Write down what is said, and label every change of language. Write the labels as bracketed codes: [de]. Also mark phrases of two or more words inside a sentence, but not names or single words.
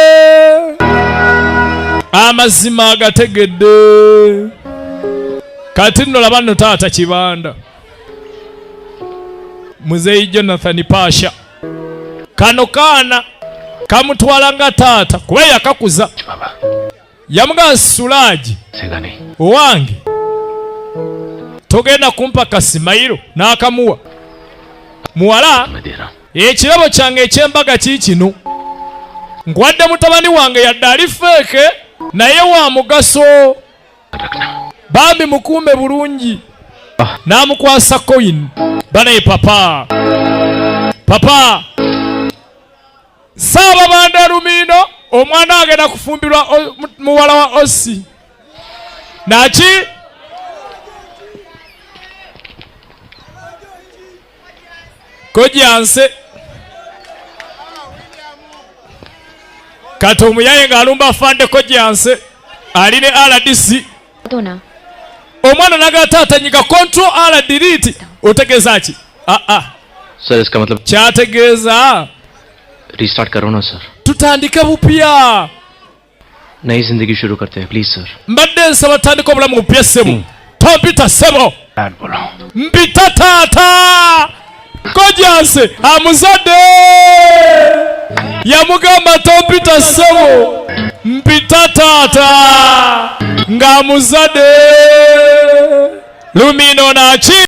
[lg] Amazima agategedde. Kati nno laba nno taata Kibanda. Muzeeyi Jonathan Pasha. Kano kaana kamutwala nga taata kuba yakakuza. बाबा Yamugamba Sulaaji [hi] सेगा नहीं. [lg] owange togenda kumpa kasimayiro n'akamuwa. Muwala [hi] मैं दे रहा हूँ. [lg] ekirabo kyange eky'embaga kiikino nkwadde mutabani wange yadde ali feeke naye wa mugaso. रखना. Bambi mukuume bulungi. N'amukwasa coin. Banaye papa. Papa. Ssaababanda Lumino omwana agenda kufumbirwa muwala wa Osi. Naki? Kojjanse. kati omuyaye ng'alumba afande Kojjanse ali ne RDC [hi] तो ना [lg] omwana nagatatanyika [en] control R delete [lg] otegeeza ki [hi] सर इसका मतलब [lg] kyategeeza [hi] रीस्टार्ट करो ना सर [lg] tutandike bupya [hi] नई जिंदगी शुरू करते हैं प्लीज सर [lg] mbadde nsaba tutandike obulamu bupya ssebo tompita ssebo mpita taata Kojjanse amuzadde yamugamba tompita ssebo mpita taata ng'amuzadde lumino naki